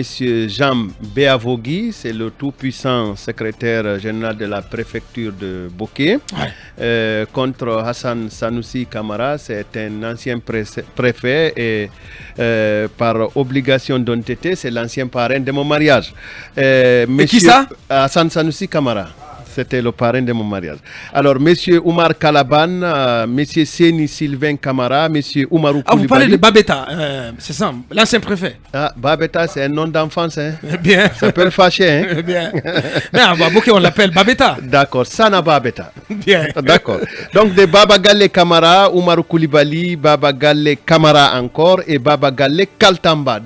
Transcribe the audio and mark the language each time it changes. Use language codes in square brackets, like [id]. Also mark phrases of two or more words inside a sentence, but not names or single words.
[fr] Jean Béavogui, c'est le tout-puissant secrétaire général de la préfecture de Bokeh, contre Hassan Sanoussi Kamara, c'est un ancien préfet et par obligation d'honnêteté, c'est l'ancien parrain de mon mariage. Et qui ça? Hassan Sanoussi Kamara. C'était le parrain de mon mariage. Alors, M. Oumar Kalaban, M. Seni Sylvain Kamara, M. Oumarou Koulibaly. Ah, vous parlez de Babeta, c'est ça, l'ancien préfet. Ah, Babeta, c'est un nom d'enfance. Hein. Bien. Ça peut le fâcher. Hein. Bien. Mais à Bokeh, on l'appelle Babeta. D'accord, Sana Babeta. Bien. D'accord. Donc, de Baba Galle Kamara, Oumarou Koulibaly, Baba Galle Kamara encore et Baba Galle Kaltamba.